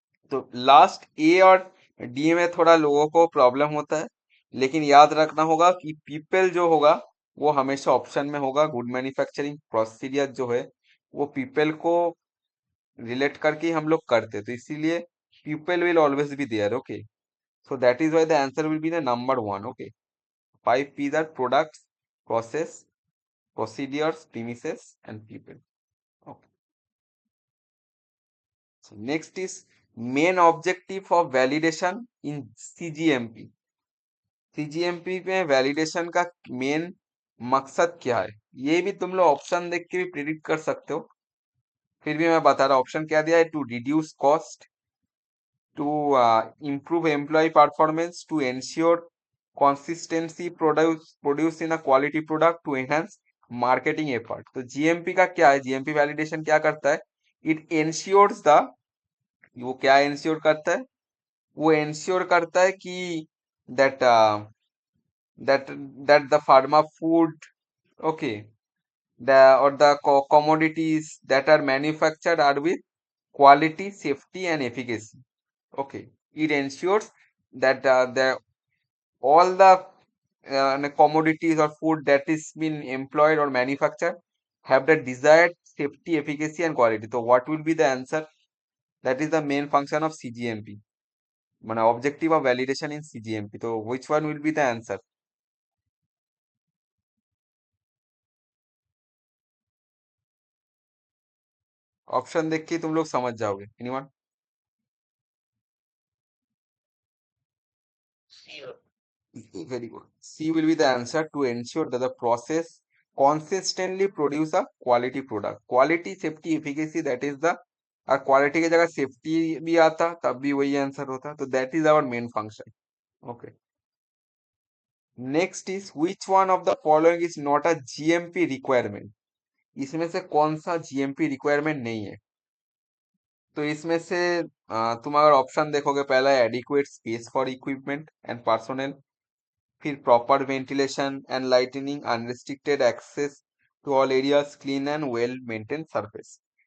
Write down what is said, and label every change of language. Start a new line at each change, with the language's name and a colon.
Hindi: तो लास्ट ए और डी में थोड़ा लोगों को प्रॉब्लम होता है, लेकिन याद रखना होगा कि पीपल जो होगा वो हमेशा ऑप्शन में होगा। गुड मैन्युफैक्चरिंग प्रोसीडियर जो है वो पीपल को रिलेट करके ही हम लोग करते, तो इसीलिए people will always be there, okay.
English: So that is why the answer will be the number 1, okay. 5 P's are products, process, procedures, premises and people. Okay. So next is main objective of validation in CGMP.
Hindi: CGMP में validation का main मकसद क्या है, ये भी तुम लोग option देख के भी प्रिडिक्ट कर सकते हो। फिर भी मैं बता रहा हूँ, ऑप्शन क्या दिया है:
English: To reduce cost, to improve employee performance, to ensure consistency, produce in a quality product, to enhance marketing effort।
Hindi: तो जीएमपी का क्या है, जीएमपी वैलिडेशन क्या करता है?
English: it ensures the,
Hindi: वो क्या इंश्योर करता है? वो इंश्योर करता है कि
English: That that that the pharma food, okay, the or the commodities that are manufactured are with quality, safety and efficacy, okay. It ensures that the all the commodities or food that is been employed or manufactured have the desired safety, efficacy and quality। So what will be the answer? That is the main function of CGMP, মানে objective of validation in CGMP। तो which one will be the answer?
Hindi: Option देख के तुम लोग समझ जाओगे, anyone?
English: Very good. C will be the answer, to ensure that the process consistently produce a quality product। Quality, safety, efficacy, that is the,
Hindi: और quality की जगह safety भी आता तब भी वही आंसर होता, तो
English: that is our main function,
Hindi: okay.
English: Next is which one of the following is not a GMP requirement?
Hindi: इसमें से कौन सा जीएमपी रिक्वायरमेंट नहीं है? तो इसमें से तुम अगर ऑप्शन देखोगे, पहला है
English: Adequate space for equipment and personnel, फिर proper ventilation and lightning, unrestricted access to all areas, clean and well maintain surface.